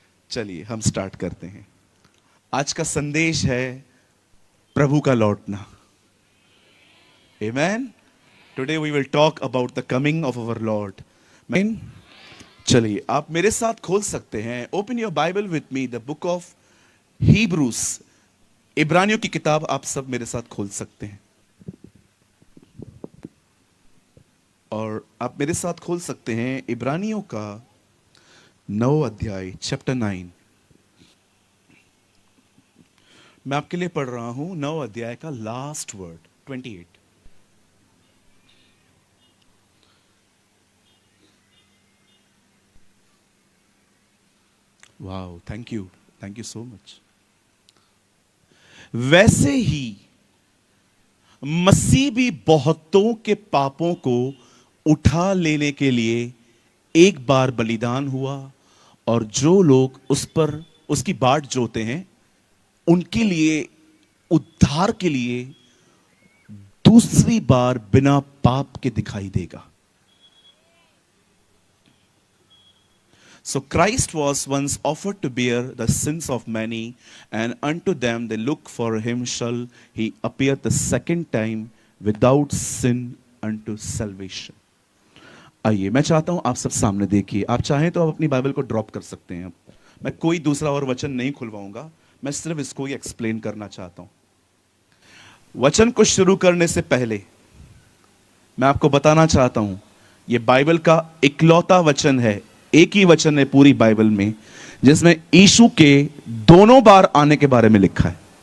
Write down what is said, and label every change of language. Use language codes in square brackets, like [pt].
[hi] चलिए हम स्टार्ट करते हैं। आज का संदेश है प्रभु का लौटना। [en] Amen. Today we will talk about the coming of our Lord. Amen. [hi] चलिए आप मेरे साथ खोल सकते हैं, [en] open your Bible with me, the book of Hebrews, [hi] इब्रानियों की किताब आप सब मेरे साथ खोल सकते हैं। और आप मेरे साथ खोल सकते हैं इब्रानियों का 9 अध्याय, चैप्टर 9। मैं आपके लिए पढ़ रहा हूं 9 अध्याय का last word, 28। [en] Wow, thank you so much. [hi] वैसे ही मसीह भी बहुतों के पापों को उठा लेने के लिए एक बार बलिदान हुआ, और जो लोग उस पर उसकी बाट जोते हैं उनके लिए, उद्धार के लिए दूसरी बार बिना पाप के दिखाई देगा। [en] So Christ was once offered to bear the sins of many, and unto them they look for him shall he appear the second time without sin unto salvation. [hi] आइए, मैं चाहता हूं आप सब सामने देखिए। आप चाहें तो आप अपनी बाइबल को ड्रॉप कर सकते हैं। मैं कोई दूसरा और वचन नहीं खुलवाऊंगा, मैं सिर्फ इसको ही एक्सप्लेन करना चाहता हूं। वचन को शुरू करने से पहले मैं आपको बताना चाहता हूं, यह बाइबल का इकलौता वचन है, एक ही वचन है पूरी बाइबल में जिसमें यीशु के दोनों बार आने के बारे में लिखा है।